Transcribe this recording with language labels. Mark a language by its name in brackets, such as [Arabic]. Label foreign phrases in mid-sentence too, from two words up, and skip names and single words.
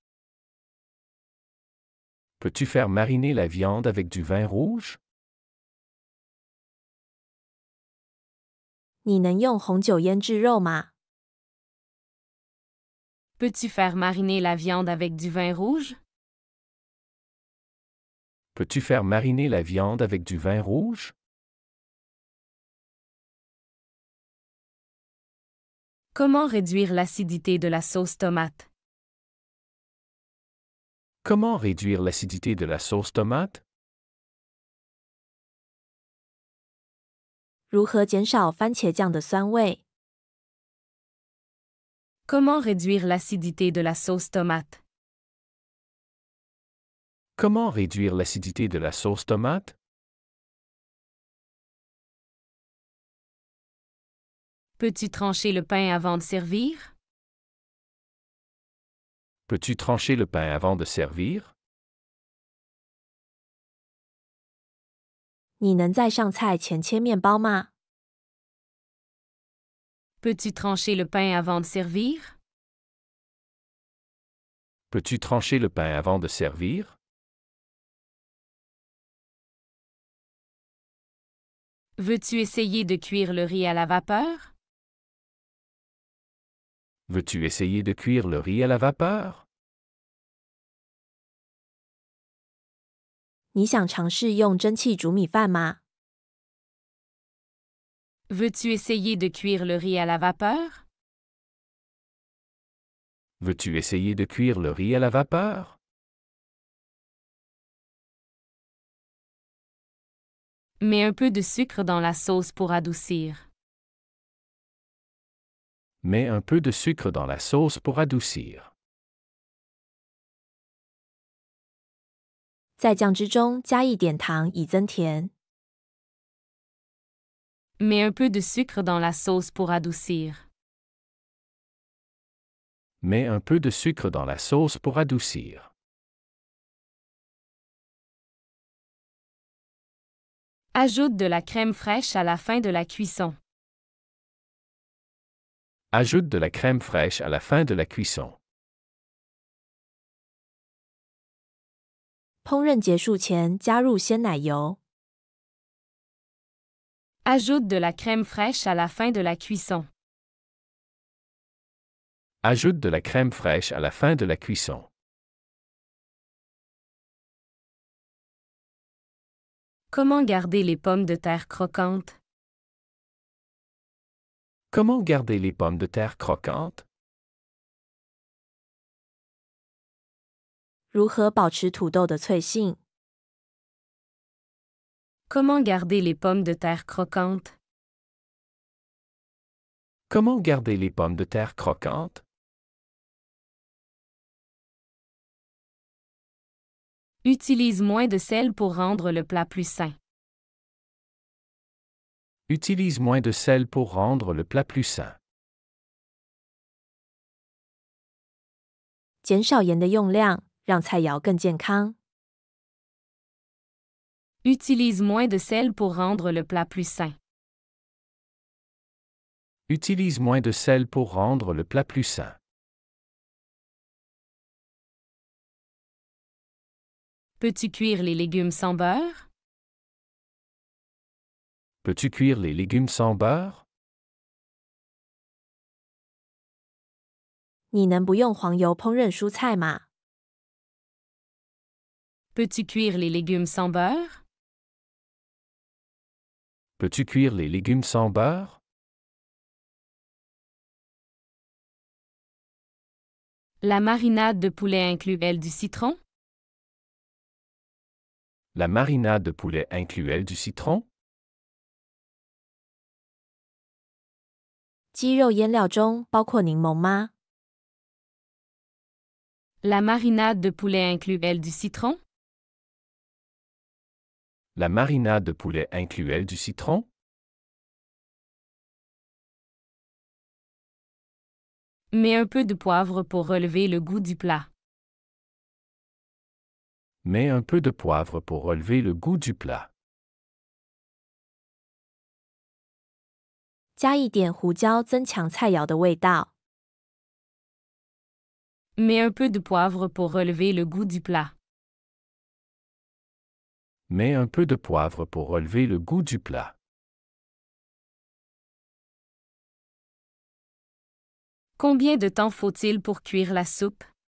[French] Peux-tu faire mariner la viande avec du vin rouge? [Chinese] 你能用红酒腌制肉吗？ [French] Peux-tu faire mariner la viande avec du vin rouge? Peux-tu faire mariner la viande avec du vin rouge? Comment réduire l'acidité de la sauce tomate? Comment réduire l'acidité de la sauce tomate? [Chinese] 如何减少番茄酱的酸味？ [French] Comment réduire l'acidité de la sauce tomate? Comment réduire l'acidité de la sauce tomate? Peux-tu trancher le pain avant de servir? Peux-tu trancher le pain avant de servir? [Chinese] 你能在上菜前切面包吗？ [French] Peux-tu trancher le pain avant de servir? Peux-tu trancher le pain avant de servir? Veux-tu essayer de cuire le riz à la vapeur? Veux-tu essayer de cuire le riz à la vapeur? [Chinese] 你想尝试用蒸汽煮米饭吗？ [French] Veux-tu essayer de cuire le riz à la vapeur? Veux-tu essayer de cuire le riz à la vapeur? Mets un peu de sucre dans la sauce pour adoucir. Mets un peu de sucre dans la sauce pour adoucir. [Chinese] 在酱汁中加一点糖以增甜。 [French] Mets un peu de sucre dans la sauce pour adoucir. Mets un peu de sucre dans la sauce pour adoucir. Ajoute de la crème fraîche à la fin de la cuisson. Ajoute de la crème fraîche à la fin de la cuisson. [Chinese] 烹饪结束前加入鲜奶油。 [French] Ajoute de la crème fraîche à la fin de la cuisson. Ajoute de la crème fraîche à la fin de la cuisson. Comment garder les pommes de terre croquantes? Comment garder les pommes de terre croquantes? [Chinese] 如何保持土豆的脆性？ [French] Comment garder les pommes de terre croquantes? Comment garder les pommes de terre croquantes? Utilise moins de sel pour rendre le plat plus sain. Utilise moins de sel pour rendre le plat plus sain. [Chinese] 减少盐的用量，让菜肴更健康。 [French] Utilise moins de sel pour rendre le plat plus sain. Utilise moins de sel pour rendre le plat plus sain. Peux-tu cuire les légumes sans beurre? Peux-tu cuire les légumes sans beurre? [Chinese] 你能不用黄油烹饪蔬菜吗？ [French] Peux-tu cuire les légumes sans beurre? Peux-tu cuire les légumes sans beurre? La marinade de poulet inclut-elle du citron? La marinade de poulet inclut-elle du citron? [Chinese] 鸡肉腌料中包括柠檬吗？ [French] La marinade de poulet inclut-elle du citron? La marinade de poulet inclut-elle du citron? Mets un peu de poivre pour relever le goût du plat. Mets un peu de poivre pour relever le goût du plat. [Chinese] 加一点胡椒增强菜肴的味道。 [French] Mets un peu de poivre pour relever le goût du plat. Mets un peu de poivre pour relever le goût du plat. Combien de temps faut-il pour cuire la soupe?